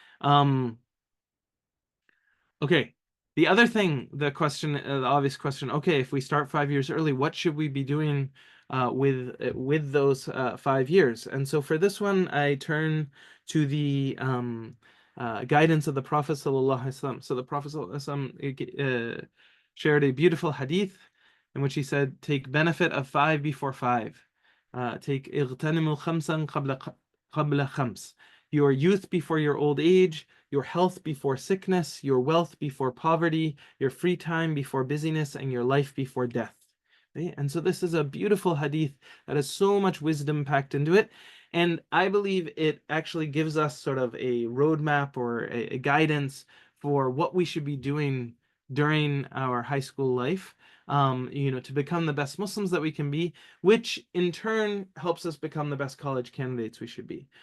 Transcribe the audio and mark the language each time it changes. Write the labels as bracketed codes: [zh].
[en] Um, Okay. The other thing, the obvious question, okay, if we start 5 years early, what should we be doing with those 5 years? And so for this one, I turn to the guidance of the Prophet sallallahu alaihi wasallam. So the Prophet sallallahu alaihi wasallam shared a beautiful hadith in which he said, "Take benefit of five before five. [ar] Take اغتنموا خمسا قبل خمس. [en] Your youth before your old age, your health before sickness, your wealth before poverty, your free time before busyness, and your life before death." Right? And so this is a beautiful hadith that has so much wisdom packed into it. And I believe it actually gives us sort of a roadmap or a guidance for what we should be doing during our high school life, to become the best Muslims that we can be, which in turn helps us become the best college candidates we should be.